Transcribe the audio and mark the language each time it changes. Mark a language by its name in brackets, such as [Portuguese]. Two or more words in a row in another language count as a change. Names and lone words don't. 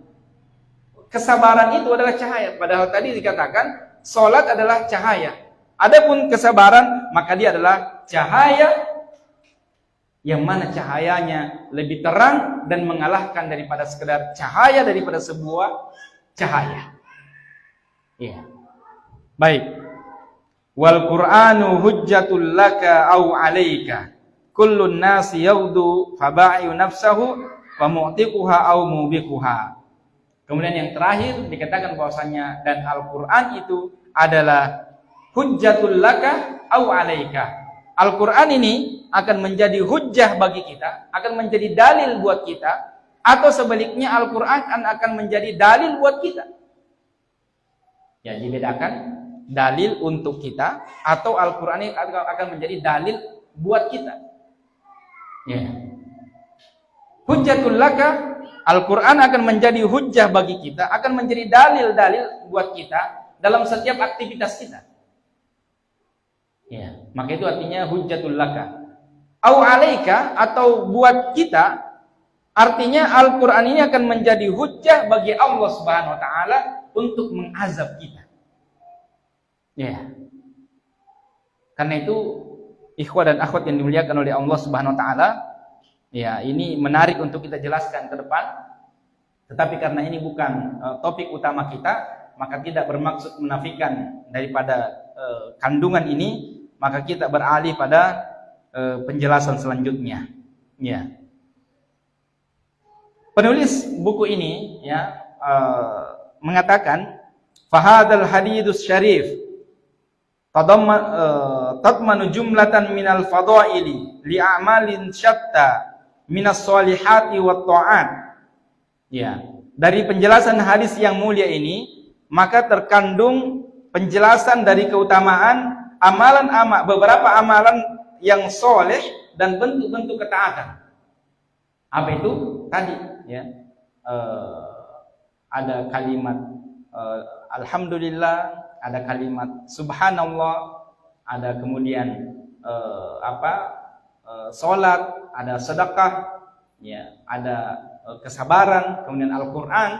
[Indonesian] Kesabaran itu adalah cahaya. Padahal tadi dikatakan salat adalah cahaya. Adapun kesabaran maka dia adalah cahaya yang mana cahayanya lebih terang dan mengalahkan daripada sekedar cahaya daripada sebuah cahaya. Iya. Baik. [Arabic] والقرآن حجة لك أو عليك. كل الناس يغدو فبائع نفسه ومعتقها أو موبقها. [Indonesian] Kemudian yang terakhir dikatakan bahwasanya dan Al-Qur'an itu adalah [Arabic] حجة لك أو عليك. [Indonesian] Al-Qur'an ini akan menjadi hujjah bagi kita, akan menjadi dalil buat kita, atau sebaliknya Al-Qur'an akan menjadi dalil buat kita. Ya, dibedakan. Dalil untuk kita atau Al-Quran ini akan menjadi dalil buat kita. Ya. [Arabic] حجة لك, [Indonesian] Al-Quran akan menjadi hujjah bagi kita, akan menjadi dalil-dalil buat kita dalam setiap aktivitas kita. Ya, maka itu artinya [Arabic] حجة لك. أو عليك, [Indonesian] atau buat kita, artinya Al-Quran ini akan menjadi hujjah bagi [Arabic] الله سبحانه وتعالى [Indonesian] untuk mengazab kita. Ya. Karena itu ikhwah dan akhwat yang dimuliakan oleh [Arabic] الله سبحانه وتعالى, [Indonesian] ya, ini menarik untuk kita jelaskan ke depan. Tetapi karena ini bukan topik utama kita, maka tidak bermaksud menafikan daripada kandungan ini, maka kita beralih pada penjelasan selanjutnya. Ya. Penulis buku ini, ya, mengatakan [Arabic] فهذا الحديث الشريف تضمن جملة من الفضائل لأعمال شتى من الصالحات والطاعات [Indonesian] Ya, dari penjelasan hadis yang mulia ini maka terkandung penjelasan dari keutamaan beberapa amalan yang soleh dan bentuk-bentuk ketaatan. Apa itu? Tadi ya, ada kalimat alhamdulillah, ada kalimat subhanallah, ada kemudian salat, ada sedekah, ya, ada kesabaran, kemudian Al-Qur'an.